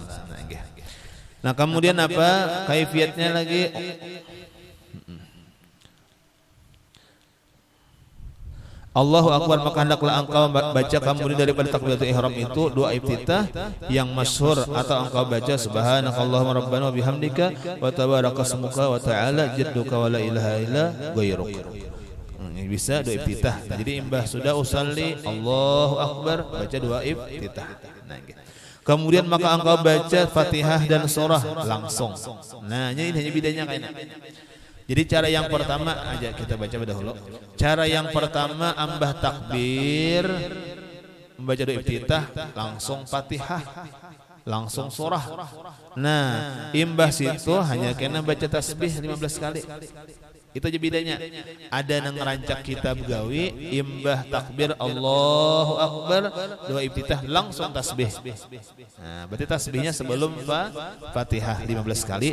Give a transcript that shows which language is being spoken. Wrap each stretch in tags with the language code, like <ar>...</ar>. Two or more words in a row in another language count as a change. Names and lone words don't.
<id>Nah kemudian apa kaifiatnya lagi?</id> <ar>الله أكبر,</ar> <id>maka hendaklah engkau baca kemudian daripada takbiratul ihram itu doa iftitah yang masyhur, atau engkau baca</id> <ar>سبحانك اللهم ربنا وبحمدك وتبارك اسمك وتعالى جدك ولا إله إلا غيرك.</ar> <bjn>Ini bisa doa iftitah. Nah, jadi imbah sudah</bjn> <ar>أصلي الله أكبر</ar> <bjn>baca doa iftitah. Nah, gitu.</bjn> <id>Kemudian maka engkau baca Fatihah dan surah langsung. Nah, ini hanya bedanya kayaknya. Jadi cara yang pertama aja kita baca dahulu. Cara yang pertama ambah takbir, membaca doa iftitah, langsung Fatihah, langsung surah.</id> <bjn>Nah, imbah situ hanya kena baca tasbih 15 kali.</bjn> <id>Itu aja bedanya.</id> <bjn>Ada yang ngerancak kitab gawi, imbah takbir</bjn> <ar>الله أكبر,</ar> <bjn>doa iftitah langsung tasbih.</bjn> <id>Nah, berarti tasbihnya sebelum Fatihah 15 kali.</id>